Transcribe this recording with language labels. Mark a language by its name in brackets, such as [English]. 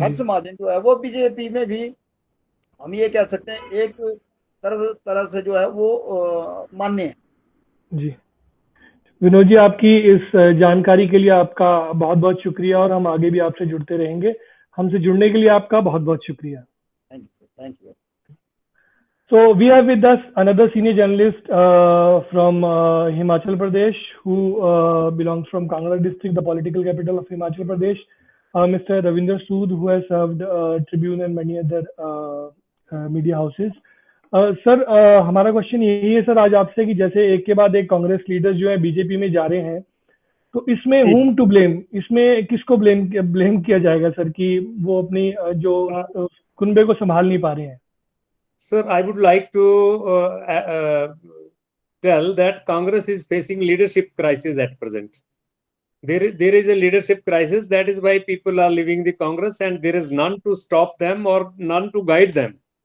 [Hindi] हर्ष महाजन जो है वो बीजेपी में भी हम ये कह सकते हैं एक तरह से जो है वो मान्य है। जी विनोद जी, आपकी इस जानकारी के लिए आपका बहुत बहुत शुक्रिया और हम आगे भी आपसे जुड़ते रहेंगे। हमसे जुड़ने के लिए आपका बहुत बहुत शुक्रिया। [English] Thank you sir, thank you. So we have with us another senior journalist from Himachal Pradesh, who belongs from Kangra district, the political capital of Himachal Pradesh, Mr. Ravinder Sood, who has served Tribune and many other media houses. [Hindi] Sir, हमारा question यही है sir आज आपसे कि जैसे एक के बाद एक कांग्रेस लीडर्स जो है बीजेपी में जा रहे हैं, तो इसमें जी [English] whom to blame, [Hindi] इसमें किसको ब्लेम किया जाएगा सर कि वो अपनी जो कुनबे को संभाल नहीं पा रहे हैं? [English] Sir, I would like to tell that Congress is facing leadership crisis at present. There is a leadership crisis. That is why people are leaving the Congress, and there is none to stop them or none to guide them.